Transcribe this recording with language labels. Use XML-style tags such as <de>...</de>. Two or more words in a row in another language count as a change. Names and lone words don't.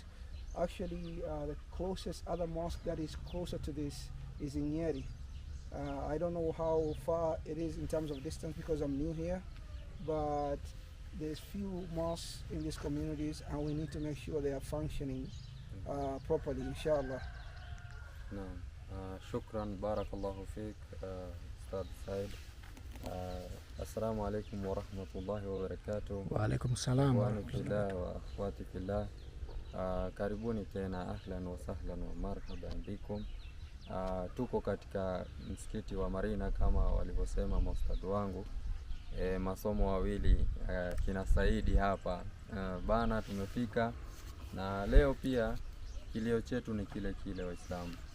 <en>Actually, the closest other mosque that is closer to this is in Nyeri. I don't know how far it is in terms of distance because I'm new here, but there's few mosques in these communities, and we need to make sure they are functioning properly, inshallah.</en> <ar>نعم. شكرا بارك الله فيك أستاذ سعيد. السلام عليكم ورحمة الله وبركاته. وعليكم السلام إخواني في الله وأخواتي في الله.</ar> <sw>Karibuni tena,</sw> <ar>أهلا وسهلا ومرحبا بكم.</ar> <sw>Tuko katika msikiti wa Marina kama walivyosema maustadhi wangu, masomo wawili kina Saidi hapa bana, tumefika na leo pia kilio chetu ni kile kile Waislamu,</sw>